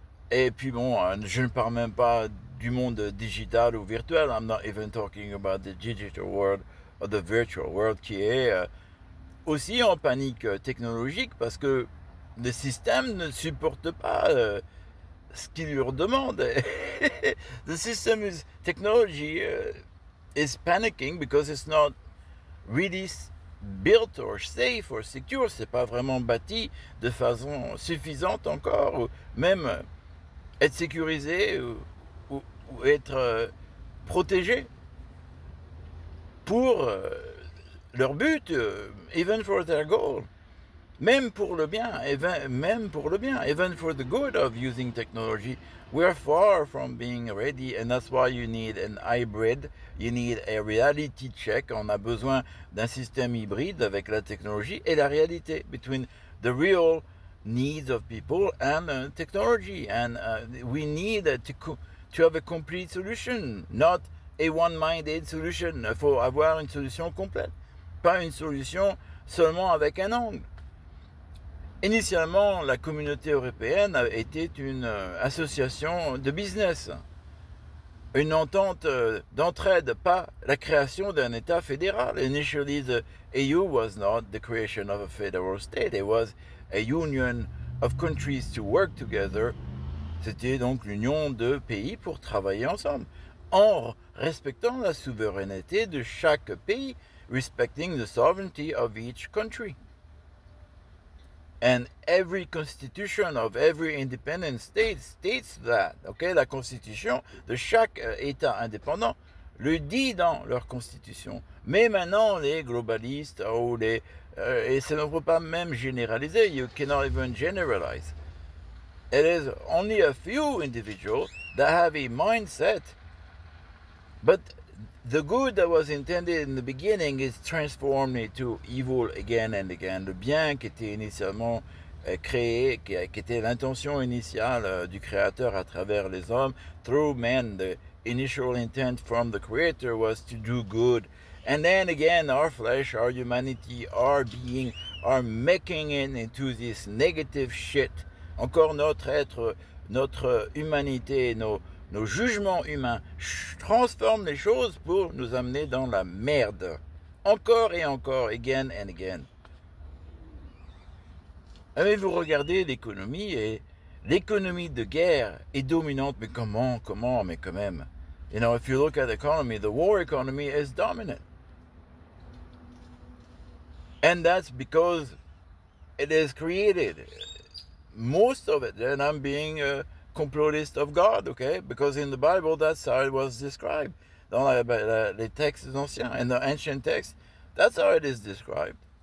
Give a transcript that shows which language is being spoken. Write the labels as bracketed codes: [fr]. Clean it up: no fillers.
[fr] Et puis bon, je ne parle même pas du monde digital ou virtuel. [en] I'm not even talking about the digital world or the virtual world [fr] qui est aussi en panique technologique parce que le système ne supporte pas ce qu'il leur demande. [en] The system is technology is panicking because it's not really built or safe or secure. [fr] C'est pas vraiment bâti de façon suffisante encore, ou même être sécurisé ou être protégé pour leur but, [en] even for their goal, [fr] même pour le bien, [en] even for the good of using technology. We're far from being ready, and that's why you need an hybrid, you need a reality check. [fr] On a besoin d'un système hybride avec la technologie et la réalité, [en] between the real needs of people and technology. And we need to have a complete solution, not a one-minded solution. [fr] Il faut avoir une solution complète, pas une solution seulement avec un angle. Initialement, la communauté européenne était une association de business, une entente d'entraide, pas la création d'un État fédéral. [en] Initially, the EU was not the creation of a federal state. It was a union of countries to work together. [fr] C'était donc l'union de pays pour travailler ensemble, en respectant la souveraineté de chaque pays, [en] respecting the sovereignty of each country. And every constitution of every independent state states that. Okay? [fr] La constitution de chaque État indépendant le dit dans leur constitution. Mais maintenant, les globalistes, et ça ne peut pas même généraliser, [en] you cannot even generalize. It is only a few individuals that have a mindset, but the good that was intended in the beginning is transformed into evil again and again. [fr] Le bien qui était initialement créé, qui était l'intention initiale du Créateur à travers les hommes, [en] through men, the initial intent from the Creator was to do good. And then again, our flesh, our humanity, our being, are making it into this negative shit. [fr] Encore notre être, notre humanité, nos jugements humains transforment les choses pour nous amener dans la merde. Encore et encore, [en] again and again. [fr] Mais vous regardez l'économie et l'économie de guerre est dominante, mais comment, mais quand même. [en] You know, if you look at the economy, the war economy is dominant. And that's because it is created. Most of it, and I'm being a complotist of God, okay? Because in the Bible, that's how it was described. [fr] Dans les textes anciens, [en] in the ancient texts, that's how it is described.